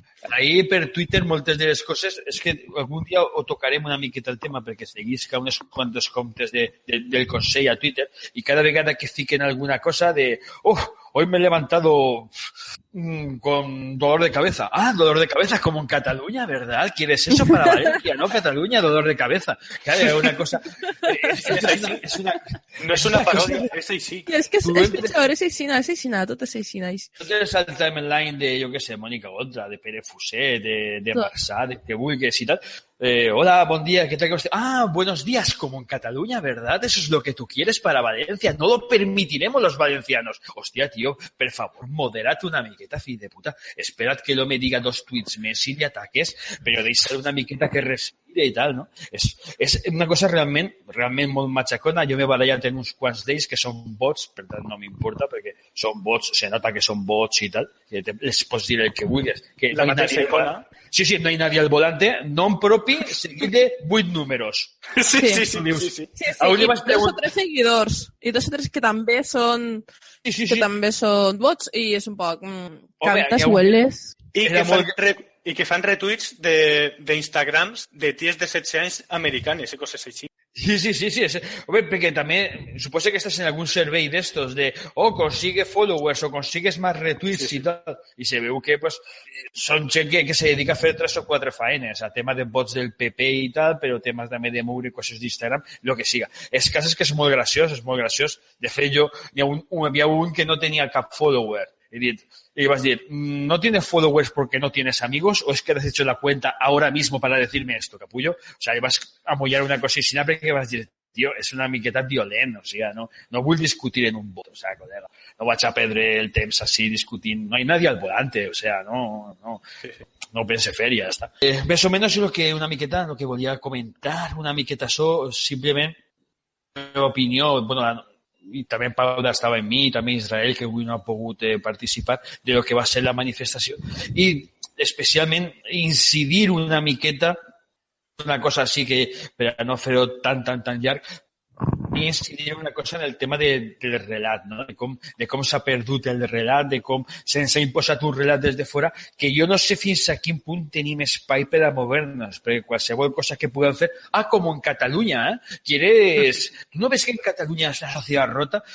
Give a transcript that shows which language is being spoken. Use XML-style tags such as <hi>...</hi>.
<ca>Ahir per Twitter moltes de les coses és que algun dia ho tocarem una miqueta el tema perquè seguisca uns quantos comptes del Consell a Twitter i cada vegada que fiquen alguna cosa de</ca> <es>hoy me he levantado con dolor de cabeza. Dolor de cabeza como en Cataluña, ¿verdad? ¿Quieres eso para Valencia, no? Cataluña, dolor de cabeza. Claro, es una cosa... No es una parodia,</es> <ca>és així. És que és pitjor, és aixina, tot és aixina. No tens el timeline de, jo què sé, Mònica Oltra, de Pere Fuset, de Marsà, de que vulguis i tal.</ca> <es>Hola, buen día, ¿qué tal que usted? Buenos días, como en Cataluña, ¿verdad? Eso es lo que tú quieres para Valencia. No lo permitiremos los valencianos. Hostia, tío, por favor, moderate</es> <ca>una miqueta, fill de puta.</ca> <es>Esperad que lo me diga</es> <ca>2 tuits més i ataques, però deixar una miqueta que respire i tal, no? És una cosa realment molt matxacona. Jo m'he barallat en uns quants d'ells que són bots, per tant no m'importa, perquè són bots, se nota que són bots i tal, que les pots dir el que vulguis. Que la mateixa icona.</ca> <es>Sí, no hay nadie al volante,</es> <ca>nom propi, seguit de 8 números.</ca> <es>Sí.</es> <ca>I 2 o 3 seguidors. I 2 o 3 que també són... Sí. Que també són bots i és un poc... Cantes hueles. I que fan retuits d'Instagrams de ties de 16 anys americanes i coses així. Sí. Home, perquè també suposo que estàs en algun servei d'estos de</ca> <es>consigue followers</es> <ca>o consigues més retweets i tal, i se veu que pues, són gent que se dedica a fer 3 o 4 faenes, a tema de bots del PP i tal, però temes també de moure coses d'Instagram, el que siga. És que és molt graciós. De fet, hi havia un que no tenia cap follower.</ca> <es>Y vas a decir, ¿no tienes followers porque no tienes amigos o es que has hecho la cuenta ahora mismo para decirme esto, capullo?</es> <ca>O sea, vas a mollar una cosíssima perquè vas a dir, tio, és una miqueta violent, o sigui, no vull discutir en un bot, o sigui, col·lega, no vaig a perdre el temps així discutint,</ca> <es>no hay nadie al volante,</es> <ca>o sigui, no pense fer, ja està. Més o menys lo que volia comentar, una miqueta això, simplement, la meva opinió, i també Paula estava en mi, i també Israel, que avui no ha pogut participar de lo que va ser la manifestació, i especialment incidir una miqueta, una cosa així que, per a no fer-ho tan llarg, i incidir una cosa en el tema del relat, no? De com s'ha perdut el relat, de com se'ns ha imposat un relat des de fora, que jo no sé fins a quin punt tenim espai per a mover-nos, perquè qualsevol cosa que puguem fer... com en Catalunya,</ca> <es>¿Quieres? ¿Tú no ves que en Catalunya es la sociedad rota?</es>